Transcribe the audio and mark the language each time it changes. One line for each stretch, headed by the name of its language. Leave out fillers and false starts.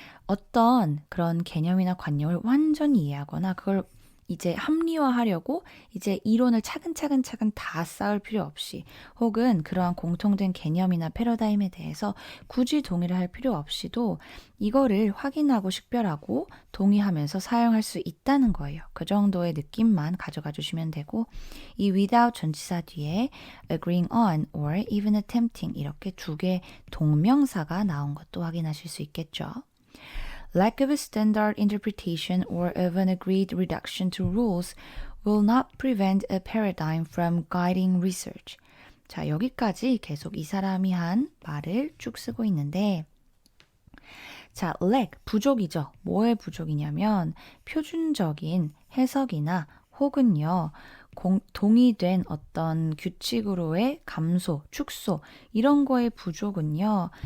Korean: 어떤 그런 개념이나 관념을 완전히 이해하거나 그걸 이제 합리화하려고 이제 이론을 차근차근 다 쌓을 필요 없이 혹은 그러한 공통된 개념이나 패러다임에 대해서 굳이 동의를 할 필요 없이도 이거를 확인하고 식별하고 동의하면서 사용할 수 있다는 거예요. 그 정도의 느낌만 가져가 주시면 되고 이 without 전치사 뒤에
English: agreeing on or even attempting
Korean: 이렇게 두 개 동명사가 나온 것도 확인하실 수 있겠죠.
English: Lack of a standard interpretation or of an agreed reduction to rules will not prevent a paradigm from guiding research.
Korean: 자, 여기까지 계속 이 사람이 한 말을 쭉 쓰고 있는데 자, lack, 부족이죠. 뭐의 부족이냐면 표준적인 해석이나 혹은요. 동의된 어떤 규칙으로의 감소, 축소 이런 거의 부족은요.